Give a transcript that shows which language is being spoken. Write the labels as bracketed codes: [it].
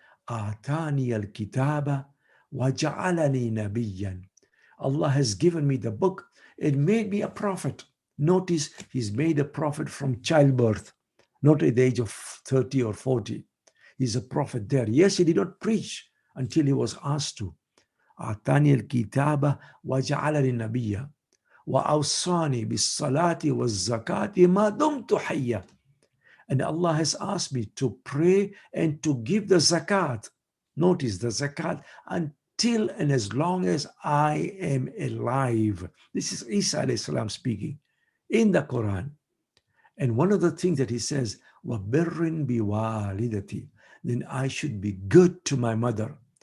[ar] Atani al-kitaba wa ja'alani nabiyyan. [en] Allah has given me the book and made me a prophet. Notice he's made a prophet from childbirth, not at the age of 30 or 40. He's a prophet there. Yes, he did not preach until he was asked to. [ar] أعطاني الكتاب وجعلني نبيا وأوصاني بالصلاة والزكاة ما دمت حيا. [en] And Allah has asked me to pray and to give the zakat. Notice the zakat until and as long as I am alive. This is Isa alayhi salam speaking in the Quran. And one of the things that he says, [ar] وَبِرٍ بِوَالِدَتِي, [en] then I should be good to my mother.